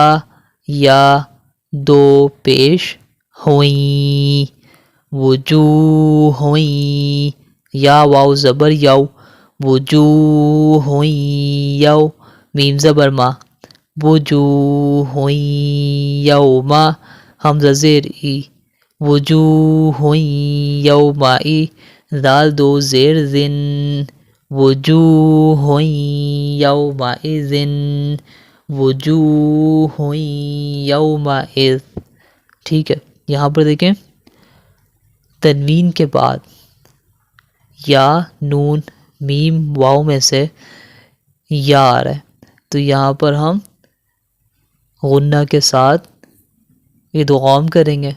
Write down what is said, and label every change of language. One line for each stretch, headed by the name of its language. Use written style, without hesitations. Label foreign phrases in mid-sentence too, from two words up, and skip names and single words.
Urdu: یا دو پیش ہوئیں، وجوہ ہوئیں، یا واو زبر یو، وجوہ ہوئیں یو، میم زبر ما، وجوہ ہوئیں یوما، حمزہ زیر ای، وجوہ یومائی، دال دو زیر زن،
Arabic: وجوہ یومئذ، وجوہ یومئذ.
Urdu: ٹھیک ہے، یہاں پر دیکھیں تنوین کے بعد یا نون میم واو میں سے یا آ رہا ہے، تو یہاں پر ہم غنہ کے ساتھ ادغام کریں گے.